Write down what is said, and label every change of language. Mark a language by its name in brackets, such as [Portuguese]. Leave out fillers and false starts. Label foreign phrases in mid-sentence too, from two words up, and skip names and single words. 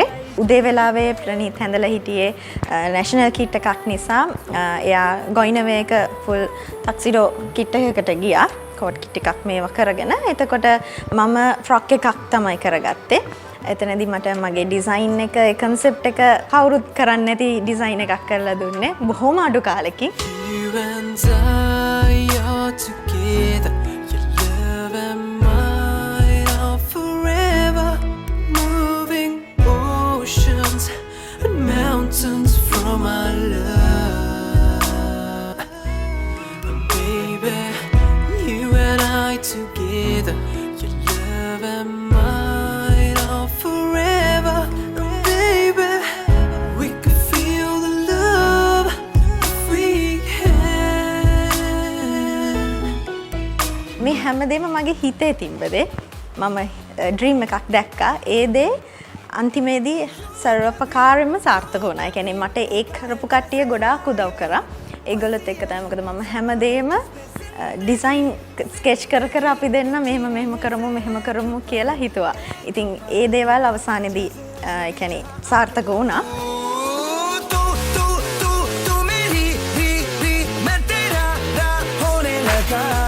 [Sinhala] උදේ වෙලාවේ ප්‍රනීත් හැඳලා හිටියේ [English] national kit [Sinhala] එකක් නිසා එයා ගොයිනවේ එක [English] full tuxedo kit [Sinhala] එකකට ගියා. [English] coat kit [Sinhala] එකක් මේවා කරගෙන. එතකොට මම ෆ්‍රොක් එකක් තමයි කරගත්තේ. එතනදී මට මගේ ඩිසයින් එක කන්සෙප්ට් එක කවුරුත් කරන්නේ නැති ඩිසයින් එකක් කරලා දුන්නේ බොහොම අඩු කාලෙකින්. [English] You and I are together. Your love and mine are forever. Moving oceans and mountains from our love. And baby, you and I together. Your love and mine are forever. And baby, we could feel the love if we can. [Sinhala] මේ හැමදේම මගේ හිතේ තිබ්බදේ මම ඩ්‍රීම් එකක් දැක්කා. ඒ දේ අන්තිමේදී සර්වපකාරයෙන්ම සාර්ථක වුණා. ඒ කියන්නේ මට ඒ කරපු කට්ටිය ගොඩාක් උදව් කරා. ඒගොල්ලොත් එක්ක තමයි මොකද මම හැමදේම [English] design sketch [Sinhala] කර අපි දෙන්න මෙහෙම කරමු කියලා හිතුවා. ඉතින් ඒ දේවල් අවසානයේදී ඒ කියන්නේ සාර්ථක වුණා. [Hindi] तू मेरी री मैं तेरा रा होने लगा.